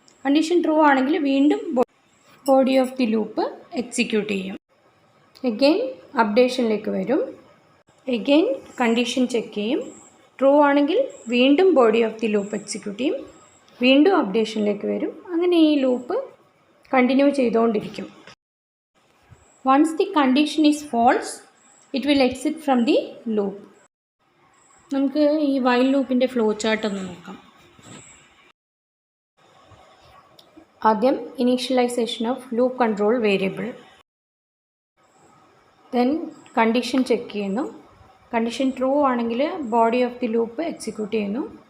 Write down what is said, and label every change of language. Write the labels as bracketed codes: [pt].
[ml] Condition true ആണെങ്കിൽ വീണ്ടും body of the loop execute ചെയ്യും. എഗെയിൻ അപ്ഡേഷനിലേക്ക് വരും. എഗെയിൻ കണ്ടീഷൻ ചെക്ക് ചെയ്യും. ട്രൂ ആണെങ്കിൽ വീണ്ടും body of the loop execute ചെയ്യും. വീണ്ടും അപ്ഡേഷനിലേക്ക് വരും. അങ്ങനെ ഈ ലൂപ്പ് കണ്ടിന്യൂ ചെയ്തുകൊണ്ടിരിക്കും. [en] Once the condition is false, it will exit from the loop. [ml] നമുക്ക് ഈ വൈൽ ലൂപ്പിൻ്റെ ഫ്ലോ ചാർട്ട് ഒന്ന് നോക്കാം. [en] ആദ്യം initialization of loop control variable. [ml] Then condition check ചെയ്യുന്നു. കണ്ടീഷൻ ട്രൂ ആണെങ്കിൽ body of the loop execute ചെയ്യുന്നു.